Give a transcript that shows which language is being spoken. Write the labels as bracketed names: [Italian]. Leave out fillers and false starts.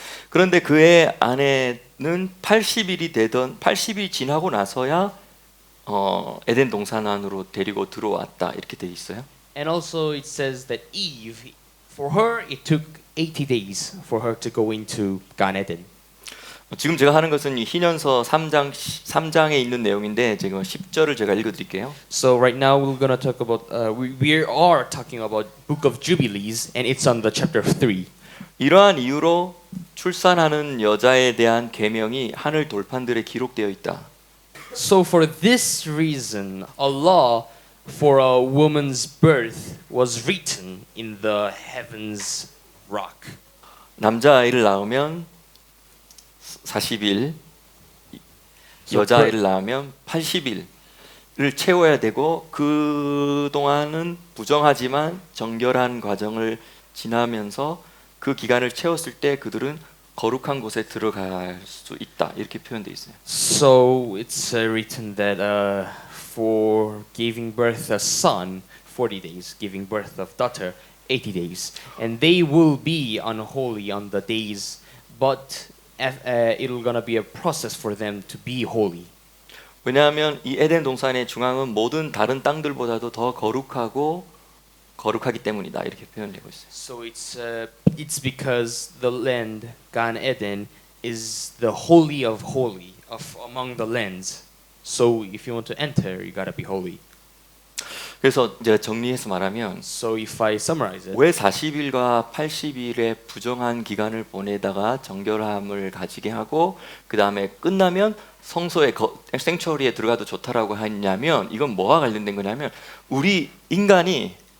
[Korean] 그런데 그의 아내는 80일이 지나고 나서야 에덴 동산 안으로 데리고 들어왔다 이렇게 돼 있어요. [English] And also it says that Eve, for her, it took 80 days for her to go into Gan Eden. [Korean] 지금 제가 하는 것은 이 희년서 3장에 있는 내용인데 지금 10절을 제가 읽어드릴게요. [English] So right now we're gonna talk about we are talking about Book of Jubilees, and it's on the chapter 3. [Korean] 이러한 이유로 출산하는 여자에 대한 계명이 하늘 돌판들에 기록되어 있다. [English] So for this reason, a law for a woman's birth was written in the heavens rock. [Korean] 남자아이를 낳으면 40일, 여자아이를 낳으면 80일을 채워야 되고 그 동안은 부정하지만 정결한 과정을 지나면서 그 기간을 채웠을 때 그들은 거룩한 곳에 들어갈 수 있다 이렇게 표현되어 있어요. [English] So it's written that for giving birth a son 40 days, giving birth of daughter 80 days, and they will be unholy on the days, but it'll gonna be a process for them to be holy. [Korean] 왜냐하면 이 에덴 동산의 중앙은 모든 다른 땅들보다도 더 거룩하기 때문이다 이렇게 표현되고 있어요. [English] So it's because the land Gan Eden is the holy of holy of among the lands. So if you want to enter, you gotta be holy. [Korean] 그래서 이제 정리해서 말하면 [English] So if I summarize it, [Korean] 왜 40일과 80일의 부정한 기간을 보내다가 정결함을 가지게 하고 그 다음에 끝나면 성소의 생추어리에 들어가도 좋다라고 했냐면 이건 뭐와 관련된 거냐면 우리 인간이